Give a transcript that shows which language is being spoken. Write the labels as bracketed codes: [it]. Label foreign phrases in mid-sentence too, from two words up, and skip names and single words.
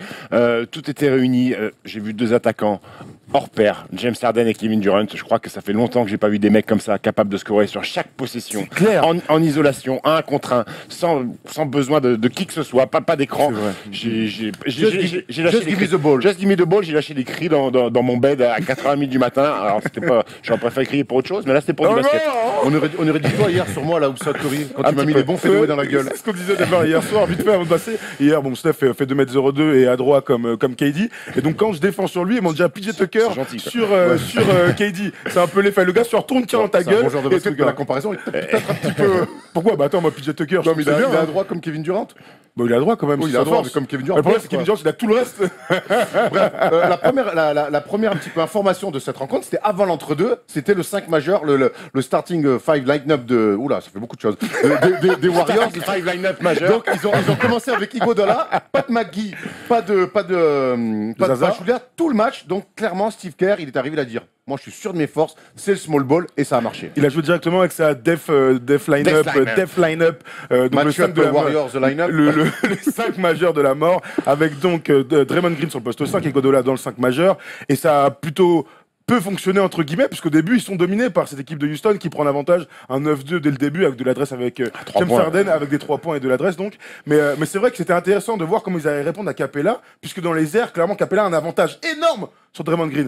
[fr] Tout était réuni. J'ai vu deux attaquants hors pair, James Harden et Kevin Durant. Je crois que ça fait longtemps que j'ai pas vu des mecs comme ça capables de scorer sur chaque possession, clair. en isolation, 1 contre 1, sans besoin de qui que ce soit, pas d'écran. J'ai lâché [en] Just [fr] des [en] give me [fr] cris. [en] the ball. Just give me the ball. [fr] J'ai lâché des cris dans mon bed à 4h30 du matin. Alors c'était pas, j'aurais préféré crier pour autre chose, mais là c'était pour du basket. On aurait dit toi hier sur moi, là, où ça Curry, quand Un tu m'as petit mis peu. les bons fadeaway dans la gueule. C'est ce qu'on disait d'abord hier soir, vite fait avant de passer. Hier, bon, Steph fait 2m02 et adroit comme KD. Et donc, quand je défends sur lui, ils m'ont déjà PJ Tucker C'est gentil, ça. sur KD. C'est un peu l'effet. Le gars se retourne, tire dans ta C'est un gueule. bon genre de et basket, c'est que la pas- comparaison est peut-être un petit peu. Pourquoi? Bah attends, moi, PJ Tucker, je Non, trouve mais que c'est bien. il a hein. droit comme Kevin Durant. Bon, il a droit quand même. Oui, c'est il a sa droit, force. mais comme Kevin Durant. Le problème, c'est quoi. Kevin Durant, il a tout le reste. La première un petit peu information de cette rencontre, c'était avant l'entre-deux. C'était le 5 majeur, le [en] starting 5 line-up [fr] de. Oula, ça fait beaucoup de choses. Des Warriors. [en] Five line-up [fr] majeur. Donc ils ont commencé avec Iguodala, pas de McGee, pas de Zaza. Pachulia, tout le match. Donc clairement Steve Kerr, il est arrivé à dire moi je suis sûr de mes forces, c'est le [en] small ball [fr] et ça a marché. Il a joué directement avec sa [en] def line-up. [fr] Donc le Match 5 de Warriors, [en] the line-up. [fr] le 5 majeur de la mort, avec donc Draymond Green sur le poste 5 et Godola dans le 5 majeur. Et ça a plutôt peu fonctionné entre guillemets, puisqu'au début ils sont dominés par cette équipe de Houston qui prend l'avantage, un 9-2 dès le début avec de l'adresse avec James points. Harden avec des 3 points et de l'adresse donc. Mais c'est vrai que c'était intéressant de voir comment ils allaient répondre à Capella, puisque dans les airs, clairement Capella a un avantage énorme sur Draymond Green.